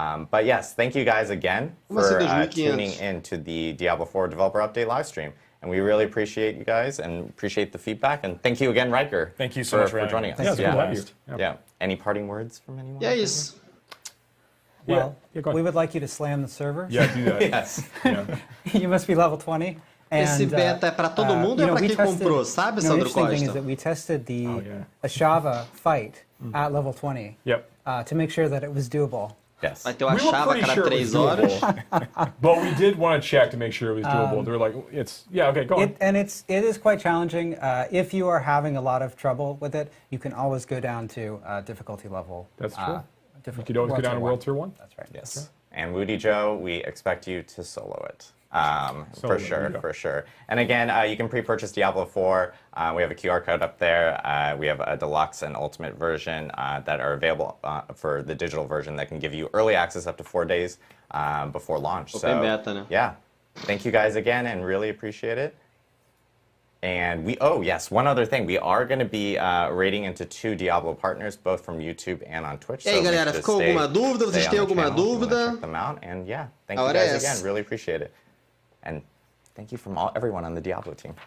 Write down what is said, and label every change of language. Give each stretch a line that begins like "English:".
English: But yes, thank you guys again for tuning in to the Diablo 4 Developer Update live stream. And we really appreciate you guys and appreciate the feedback. And thank you again, Riker. Thank you so much for joining us. Yeah. Any parting words from anyone? Yes. Well, we would like you to slam the server. Yeah, do that. Yes. You must be level 20.
Portuguese: Esse beta é para todo mundo ou é para quem comprou, sabe, Sandro Costa?
English: The interesting thing is that we tested the Ashava fight at level 20 to make sure that it was doable. Yes.
Portuguese: Vai ter o Ashava a cada 3 horas.
English: But we did want to check to make sure it was doable. They were like, okay, go on. It is quite challenging. If you are having a lot of trouble with it, you can always go down to difficulty level. That's true. You could always go down to World Tier 1. That's right. Yes. Okay. And Woody Joe, we expect you to solo it. For sure. And again, you can pre-purchase Diablo 4. We have a QR code up there. We have a deluxe and ultimate version that are available for the digital version that can give you early access up to 4 days before launch. Open beta, né? Yeah. Thank you guys again and really appreciate it. And one other thing. We are going to be raiding into 2 Diablo partners, both from YouTube and on Twitch.
Portuguese: E aí, galera, ficou alguma dúvida? Vocês têm alguma dúvida?
English: Check them out. And thank you guys again. Really appreciate it. And thank you from everyone on the Diablo team.